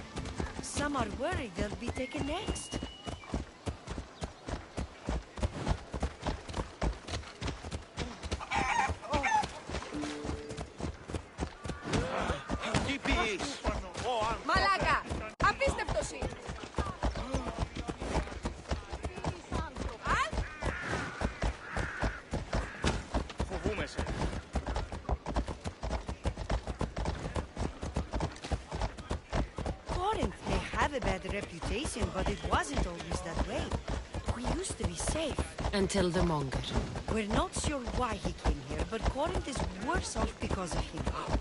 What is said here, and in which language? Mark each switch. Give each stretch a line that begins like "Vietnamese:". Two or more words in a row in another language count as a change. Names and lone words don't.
English: Some are worried they'll be taken next.
Greek: Μαλάκα! Απίστευτος είναι! Φοβούμαι σε.
English: Corinth may have a bad reputation, but it wasn't always that way. We used to be safe. Until the Monger. We're not sure why he came here, but Corinth is worse off because of him.